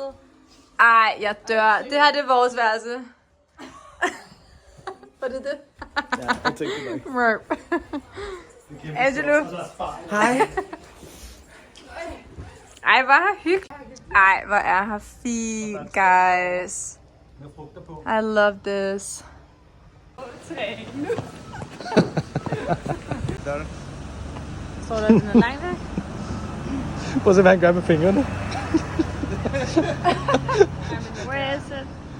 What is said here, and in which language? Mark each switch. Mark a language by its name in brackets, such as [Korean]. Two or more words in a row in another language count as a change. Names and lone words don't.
[Danish] Ej, jeg dør. Det her det er vores værelse. Var det det? Ja, jeg tænkte det Mørp. Angelo. Hej. Ej, hvor er hyggeligt. Ej, hvor er her fint, [English] guys. I love this. [Danish] Står der den er langt væk? Prøv at se, hvad han gør med fingrene. [English] Where is it?